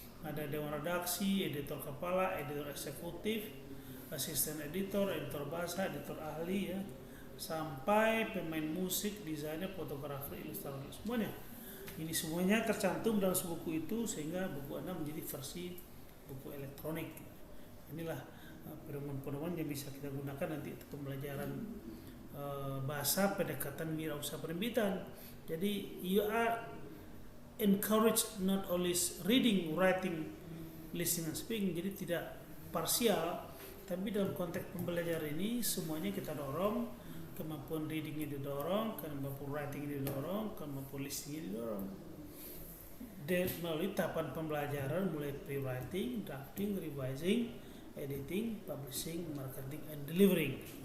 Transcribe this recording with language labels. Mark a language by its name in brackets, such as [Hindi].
[Indonesian] Ada dewan redaksi, editor kepala, editor eksekutif, asisten editor, editor bahasa, editor ahli ya, sampai pemain musik, desainer, fotografer, ilustrator, semuanya. Ini semuanya tercantum dalam buku itu, sehingga buku Anda menjadi versi buku elektronik. Inilah pedoman-pedoman yang bisa kita gunakan nanti untuk pembelajaran bahasa pendekatan wirausaha penerbitan. [English] Jadi you are encouraged not only reading, writing, listening, and speaking. [Indonesian] Jadi tidak parsial, tapi dalam konteks pembelajaran ini semuanya kita dorong. Kemampuan readingnya didorong, kemampuan writingnya didorong, kemampuan listeningnya didorong. Dan melalui tahapan pembelajaran mulai [English] pre-writing, drafting, revising, editing, publishing, marketing, and delivering.